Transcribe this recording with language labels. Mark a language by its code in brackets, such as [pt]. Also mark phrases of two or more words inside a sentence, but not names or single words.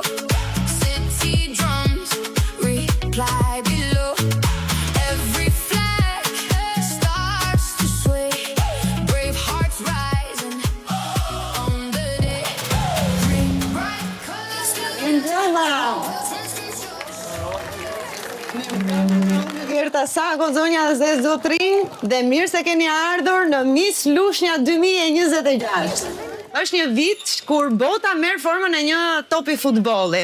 [en] City drums reply below. Every flag starts to sway. Brave hearts rising on the day. Bring bright colors to [sq] Gerta Sako, zonja dhe zotrin, dhe mirë se keni ardhur në Miss Lushnja 2026. Është një vit kur bota merr formën e një topi futbolli.